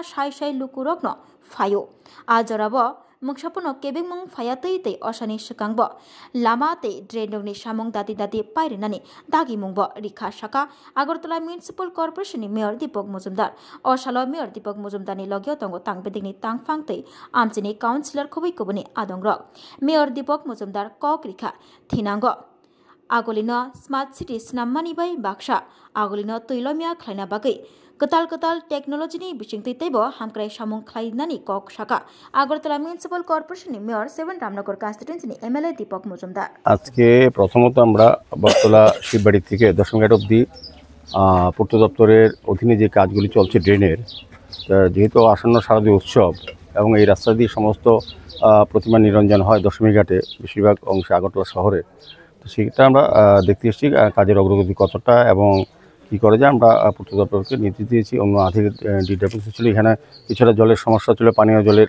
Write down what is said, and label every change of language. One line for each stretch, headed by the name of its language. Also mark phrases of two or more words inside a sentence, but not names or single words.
Kok Borok: sai lukurok no phaio a jorabo mungsapono kebeng mung phayatei tei osani sikangbo lama tei drainokni samung dati pairinani dagi mungbo rikha saka Agartala Municipal Corporation ni Mayor Deepak Mujumdar osalo Mayor Deepak Mujumdar ni logyo tongo tangbedingni tangfang tei amchini councilor khobai koboni adongrok Mayor Deepak Mujumdar kok rikha thinango agolino Smart City snammani bai baksa agolino toilomya khlaina bagai ketal technology ni bisingtei teibo hamkrai samung khlainani kok saka Agartala Municipal Corporation ni Mayor 7 Ramnagar constituency ni MLA Deepak Mujumdar
Bangla: আজকে প্রথমত আমরা বটতলা শিববাড়ি থেকে দশমঘাট অবধি পূর্ত দপ্তরের অধীনে যে কাজগুলি চলছে ড্রেনের যেহেতু আসন্ন শারদীয় উৎসব এবং এই রাস্তা দিয়ে সমস্ত প্রতিমা নিরঞ্জন হয় দশমী ঘাটে বেশিরভাগ অংশে আগরতলা শহরে তো সেটা আমরা দেখতে এসেছি কাজের অগ্রগতি কতটা এবং কী করে যে আমরা পূর্ত দপ্তরকে নির্দেশ দিয়েছি অন্য আধিকারিক ডিডাব্লিউসি ছিল এখানে কিছুটা জলের সমস্যা ছিল পানীয় জলের